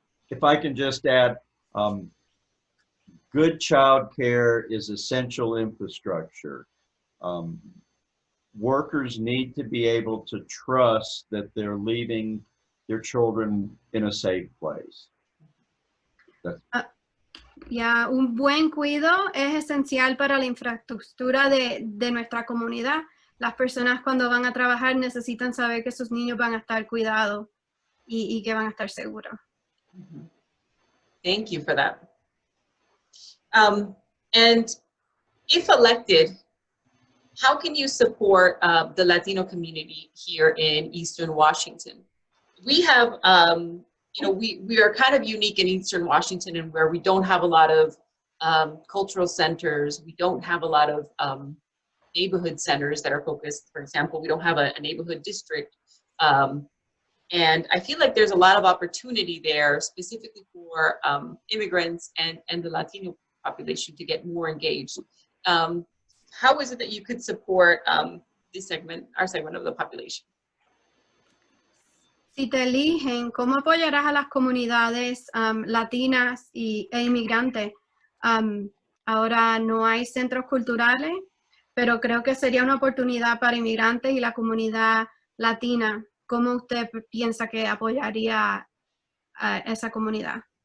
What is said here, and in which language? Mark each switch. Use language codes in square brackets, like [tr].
[en] If I can just add, good child care is essential infrastructure. Workers need to be able to trust that they're leaving their children in a safe place. [es] Un buen cuido es esencial para la infraestructura de nuestra comunidad. Las personas cuando van a trabajar necesitan saber que sus niños van a estar cuidados y que van a estar seguros. [en] Thank you for that. And if elected, how can you support the Latino community here in Eastern Washington? We have, we are kind of unique in Eastern Washington, and where we don't have a lot of cultural centers. We don't have a lot of neighborhood centers that are focused. For example, we don't have a neighborhood district. And I feel like there's a lot of opportunity there, specifically for immigrants and the Latino population to get more engaged. How is it that you could support this segment, our segment of the population? [es] Si te eligen, ¿cómo apoyarás a las comunidades latinas e inmigrantes? Ahora no hay centros culturales, pero creo que sería una oportunidad para inmigrantes y la comunidad latina. ¿Cómo usted piensa que apoyaría a esa comunidad?